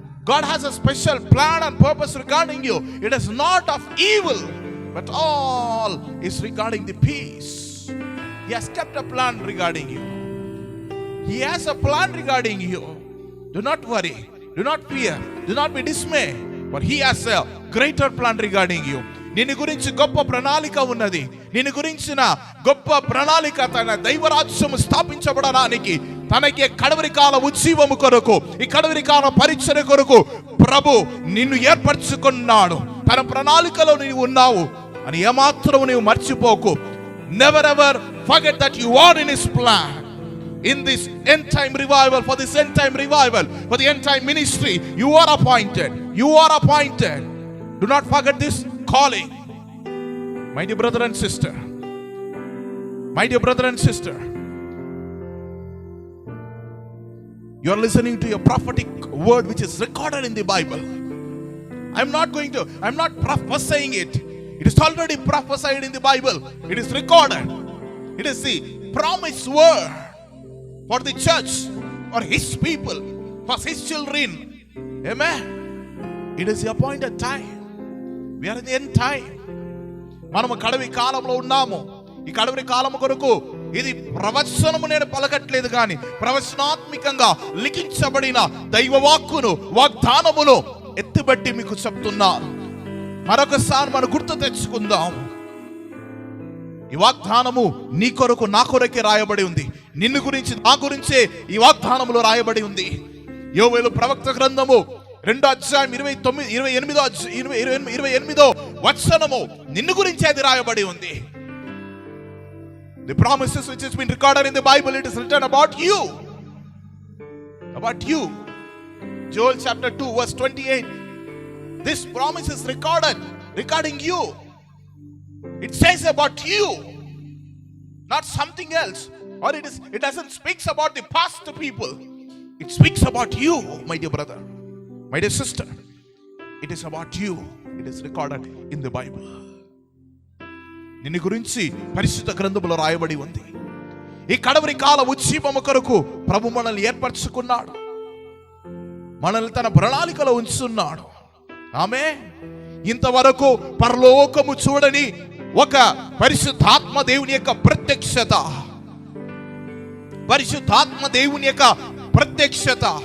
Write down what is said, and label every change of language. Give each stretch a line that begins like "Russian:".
English: God has a special plan and purpose regarding you. It is not of evil, but all is regarding the peace. He has kept a plan regarding you. He has a plan regarding you. Do not worry, do not fear, do not be dismayed, but He has a greater plan regarding you.
Telugu: నిన్ను గురించి గొప్ప ప్రణాళిక ఉన్నది. నిన్ను గురించిన గొప్ప ప్రణాళిక, తన దైవరాజ్యము స్థాపించబడడానికి, తనకి కడవరి కాల ఉజ్జీవము కొరకు, ఈ కడవరి కాల పరిచర్య కొరకు ప్రభు నిన్ను ఏర్పరచుకున్నాడు. తన ప్రణాళికలో నీవు ఉన్నావు అని ఏమాత్రం నీవు మర్చిపోకు.
English: Never ever forget that you are in His plan. In this end time revival, for this end time revival, for the end time ministry, you are appointed. You are appointed. Do not forget this calling. My dear brother and sister, my dear brother and sister, you are listening to a prophetic word which is recorded in the Bible. I'm not prophesying it. It is already prophesied in the Bible. It is recorded. It is the promised word for the church, for His people, for His children. Amen. It is the appointed time. We are in the end time.
Telugu: మనము కడవి కాలంలో ఉన్నాము. ఈ కడవి కాలము కొరకు ఇది ప్రవచనము నేను పలకట్లేదు, కానీ ప్రవచనాత్మకంగా లిఖించబడిన దైవ వాక్కును, వాగ్దానమును ఎత్తిబట్టి మీకు చెప్తున్నాను. మరొకసారి మనం గుర్తు తెచ్చుకుందాం. ఈ వాగ్దానము నీ కొరకు, నా కొరకే రాయబడి ఉంది. నిన్ను గురించి, నా గురించే ఈ వాగ్దానములో రాయబడి ఉంది. యోవేలు ప్రవక్త గ్రంథము 2:28 నిన్ను గురించి అది రాయబడి ఉంది.
English: The promises which has been recorded in the Bible, it is written about you. About you. Joel chapter 2:28. This promise is recorded regarding you. It says about you, not something else. Or it doesn't speak about the past people. It speaks about you, my dear brother, my dear sister. It is about you. It is recorded in the Bible.
Telugu: నిన్ను గురించి పరిశుద్ధ గ్రంథములో రాయబడి ఉంది. ఈ కడవరి కాల ఉజ్జీవము కొరకు ప్రభు మనల్ని ఏర్పరచుకున్నాడు. మనల్ని తన ప్రణాళికలో ఉంచున్నాడు. ఆమేన్. ఇంతవరకు పరలోకము చూడని ఒక పరిశుద్ధాత్మ దేవుని యొక్క ప్రత్యక్షత, పరిశుద్ధాత్మ దేవుని యొక్క ప్రత్యక్షత,